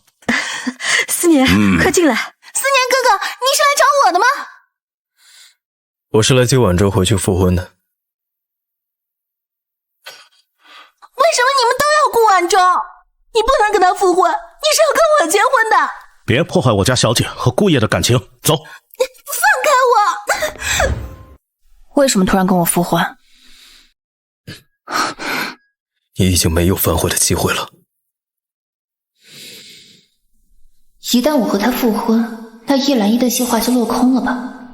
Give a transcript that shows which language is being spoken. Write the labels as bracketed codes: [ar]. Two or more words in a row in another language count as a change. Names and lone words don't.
[zh] 思年，快進來。思年哥哥，你是來找我的吗？我是来接晚舟回去复婚的。为什么你们都要顾晚舟？你不能跟他复婚，你是要跟我结婚的。別破壞我家小姐和顧爺的感情，走。放開我！為什麼突然跟我復婚？你已經沒有反悔的機會了。一旦我和他復婚，那葉蘭依的計劃就落空了吧？